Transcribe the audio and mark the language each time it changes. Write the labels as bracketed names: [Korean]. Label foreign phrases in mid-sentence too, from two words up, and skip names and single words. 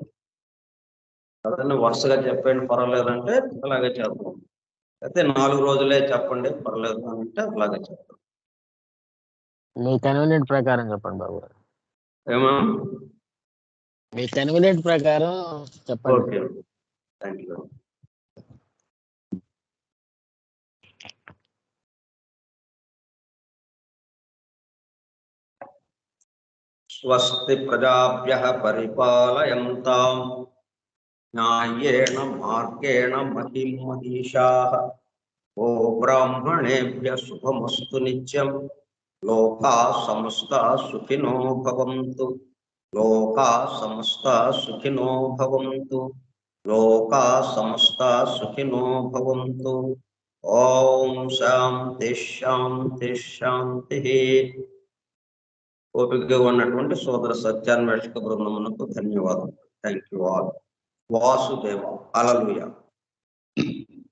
[Telugu] అదన్నీ వరుసగా చెప్పండి పర్వాలేదంటే అలాగే చేద్దాం, అయితే 4 రోజులే చెప్పండి పర్లేదు అంటే అలాగే చెప్తాం. మీ కన్వీనియంట్ ప్రకారం చెప్పండి బాబు. ఏమా మీ కన్వీనియంట్ ప్రకారం చెప్పండి. [English] OK, thank you. [Sanskrit] స్వస్తి ప్రజాభ్యః పరిపాలయంతాం న్యాయేన మార్గేణ మహిం మహిషాః. ఓ బ్రాహ్మణేభ్యః శుభమస్తు నిత్యం. లోకాః సమస్తాః సుఖినో భవంతు. లోకాః సమస్తాః సుఖినో భవంతు. లోకా సమస్త సుఖినో భవంతు. ఓం శాంతి శాంతి శాంతి. [Telugu] ఓపికగా ఉన్నటువంటి సోదర సత్యాన్వేషక బృందమునకు ధన్యవాదాలు. [English] thank you all. వాసుదేవ. హల్లెలూయా.